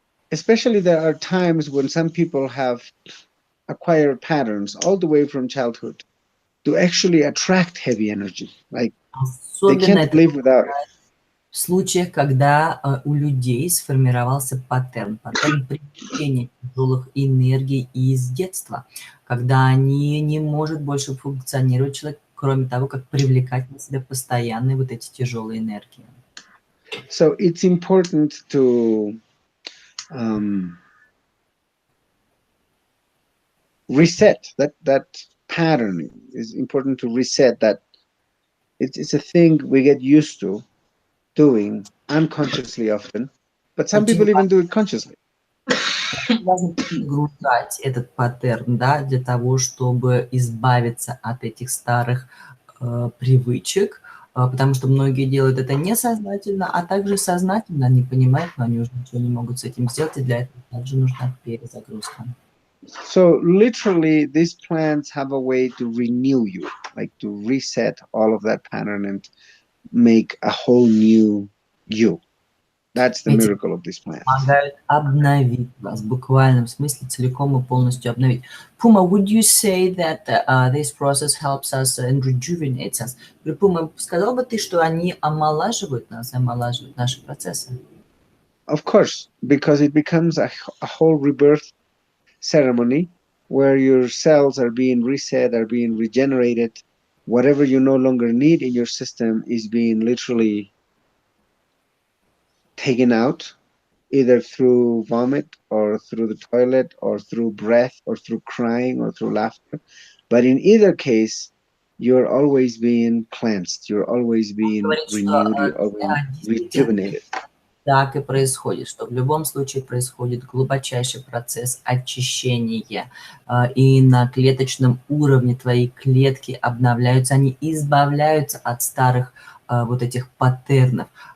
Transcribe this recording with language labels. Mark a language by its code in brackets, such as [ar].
[en] Especially there are times when some people have acquired patterns all the way from childhood to actually attract heavy energy. Like they can't live without it. [ru] В случаях, когда у людей сформировался паттерн привлечения тяжелых энергий из детства, когда они не может больше функционировать человек, кроме того, как привлекать на себя постоянные вот эти тяжелые энергии. [en] So it's important to reset that pattern. It's important to reset that. It's a thing we get used to doing unconsciously often, but some people even do it consciously. [ru] Важно перегружать этот паттерн, да, для того, чтобы избавиться от этих старых привычек, потому что многие делают это несознательно, а также сознательно, они понимают, но они уже ничего не могут с этим сделать, и для этого также нужна перезагрузка. [en] So literally, these plants have a way to renew you, like to reset all of that pattern and make a whole new you. That's the miracle of this plant. [ru] Помогают обновить вас, в буквальном смысле целиком и полностью обновить. [en] Puma, would you say that this process helps us and rejuvenates us? [ru] Puma, сказал бы ты, что они омолаживают нас, омолаживают наши процессы? [en] Of course, because it becomes a whole rebirth ceremony where your cells are being reset, are being regenerated. Whatever you no longer need in your system is being literally taken out, either through vomit or through the toilet or through breath or through crying or through laughter. But in either case, you're always being cleansed, you're always being [ru] Говорит, что [en] renewed, you're always [ru] да, действительно [en] rejuvenated. [ru] так и происходит, что в любом случае происходит глубочайший процесс очищения. И на клеточном уровне твои клетки обновляются, они избавляются от старых вот этих паттернов.